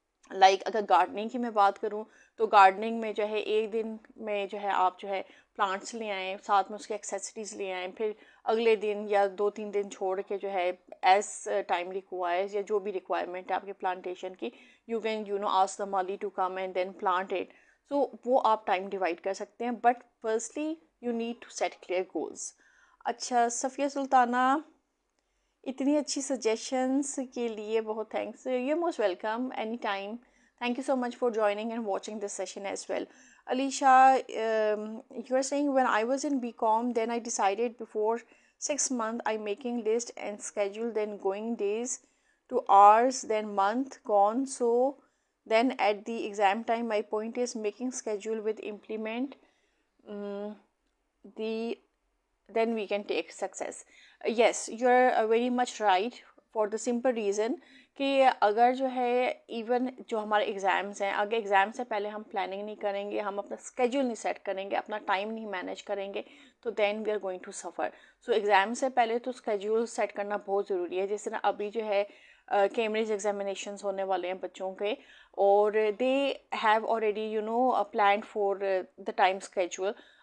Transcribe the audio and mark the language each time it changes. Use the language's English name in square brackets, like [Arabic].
[Hindi] Like अगर gardening की मैं बात करूं तो गार्डनिंग में जो है एक दिन में जो है आप जो है प्लांट्स ले आएँ, साथ में उसके एक्सेसरीज ले आएँ, फिर अगले दिन या 2-3 दिन छोड़ के जो है एज टाइम रिक्वायर्स या जो भी रिक्वायरमेंट है आपके प्लांटेशन की, [English] You can ask the mali to come and then plant it. So [Hindi] वो आप टाइम डिवाइड कर सकते हैं, [English] But firstly you need to set clear goals. [Hindi] अच्छा सफ़िया सुल्ताना, इतनी अच्छी सजेशंस के लिए बहुत thanks, [English] You most welcome any time. Thank you so much for joining and watching this session as well. Alicia, you are saying when I was in BCom, then I decided before 6 months I'm making list and schedule, then going days to hours, then month gone. So then at the exam time, my point is making schedule with implement the then we can take success. Yes, you are very much right for the simple reason [Hindi] कि अगर जो है even जो हमारे exams हैं, अगर exam से पहले हम प्लानिंग नहीं करेंगे, हम अपना स्केड्यूल नहीं सेट करेंगे, अपना टाइम नहीं मैनेज करेंगे, तो [English] Then we are going to suffer. [Hindi] So exam से पहले तो स्केड्यूल सेट करना बहुत ज़रूरी है। जिस तरह अभी जो है कैम्ब्रिज एग्जामिनेशंस होने वाले हैं बच्चों के, और [English] They have already plan for the time schedule.